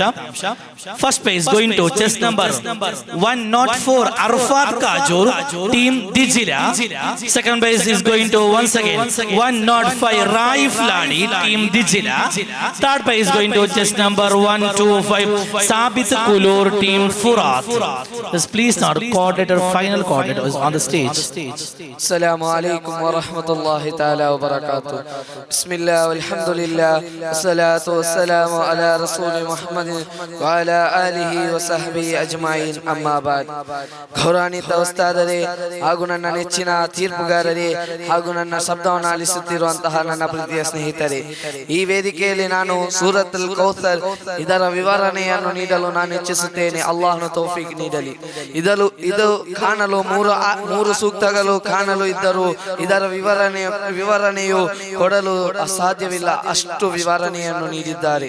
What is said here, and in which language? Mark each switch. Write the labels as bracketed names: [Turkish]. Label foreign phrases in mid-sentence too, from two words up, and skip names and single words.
[English] first prize going to chess number 104 Arfad Kajur team Dijila. second prize is going to once again 105 Raif Ladi team Dijila. third prize going to chess number 125 Sabit Kulur team Furat. please not coordinator, final coordinator is on the stage. [Arabic] السلام عليكم ورحمة الله تعالى وبركاته. بسم الله والحمد لله والصلاة والسلام على رسول محمد وعلى آله وصحبه أجمعين. أما بعد. [Kannada] ಗೌರವಾನ್ವಿತ ಉಸ್ತಾದರೇ ಹಾಗೂ ನನ್ನ ನೆಚ್ಚಿನ ತೀರ್ಪುಗಾರರೇ ಹಾಗೂ ನನ್ನ ಶಬ್ದವನ್ನು ಆಲಿಸುತ್ತಿರುವಂತಹ ನನ್ನ ಪ್ರೀತಿಯ ಸ್ನೇಹಿತರೆ, ಈ ವೇದಿಕೆಯಲ್ಲಿ ನಾನು ಸೂರತ್ ಅಲ್ ಕೌಸರ್ ಇದರ ವಿವರಣೆಯನ್ನು ನೀಡಲು ನಾನು ಇಚ್ಛಿಸುತ್ತೇನೆ. ಅಲ್ಲಾಹನ ತೌಫೀಕ್ ನೀಡಲಿ. ಇದು ಕಾಣಲು ಮೂರು ಸೂಕ್ತಗಳು ಕಾಣಲು ಇದ್ದರೂ ಇದರ ವಿವರಣೆಯು ಕೊಡಲು ಅಸಾಧ್ಯವಿಲ್ಲ, ಅಷ್ಟು ವಿವರಣೆಯನ್ನು ನೀಡಿದ್ದಾರೆ.